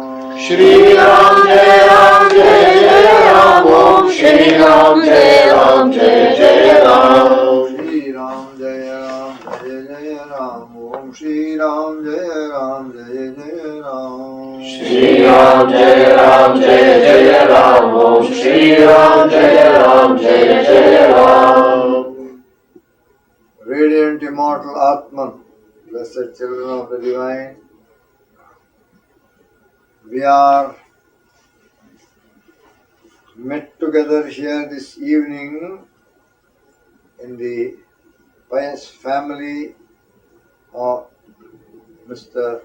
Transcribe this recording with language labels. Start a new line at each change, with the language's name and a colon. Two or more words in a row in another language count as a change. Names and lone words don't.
Sanskrit: श्री राम जय जय राम ओम श्री राम जय जय राम श्री राम जय जय राम ओम श्री राम जय जय राम श्री राम जय जय राम ओम श्री राम जय जय राम
English: Radiant immortal Atman, blessed children of the divine, we are met together here this evening in the pious family of Mr.